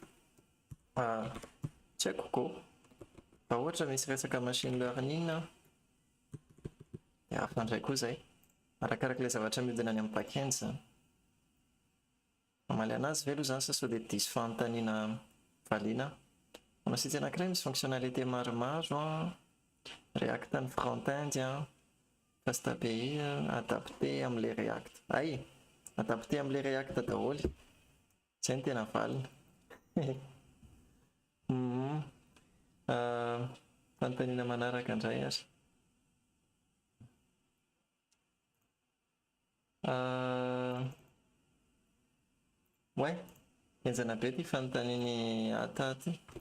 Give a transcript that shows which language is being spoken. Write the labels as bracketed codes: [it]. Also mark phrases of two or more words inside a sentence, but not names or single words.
[mg] Tsy haiko koa raha ohatra misy resaka [en] machine learning [mg] dia hafa indray koa zay arakarak'ilay zavatra mihodina any amin'ny backend zany. Mamaly anazy ve aloha zany sa sao dia diso fanontaniana valiana. Manao site anankiray misy fonctionnalité maromaro React ny front-end fast API adapté amin'ilay React. Adapté amin'ilay React daholo. Zay no tena valina. Fanontaniana manaraka indray ary. Ouais, enjana be ty fanontaniany ataty.